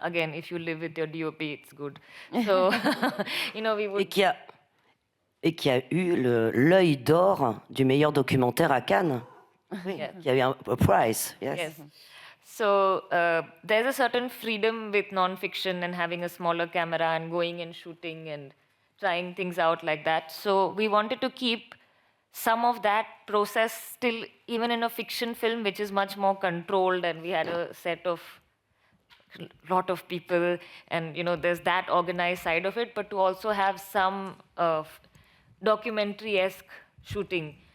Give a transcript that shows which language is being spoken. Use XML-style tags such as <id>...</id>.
<en>Again, if you live with your DOP, it's good. So, we would.</en> <fr>Et qui a eu l'œil d'or du meilleur documentaire à Cannes.</fr> <en>Yeah.</en> <fr>Qui a eu</fr> <en>a prize. Yes. So there's a certain freedom with non-fiction and having a smaller camera and going and shooting and trying things out like that. So we wanted to keep some of that process still, even in a fiction film, which is much more controlled, and we had a set of lot of people, and there's that organized side of it, but to also have some documentary-esque shooting.</en>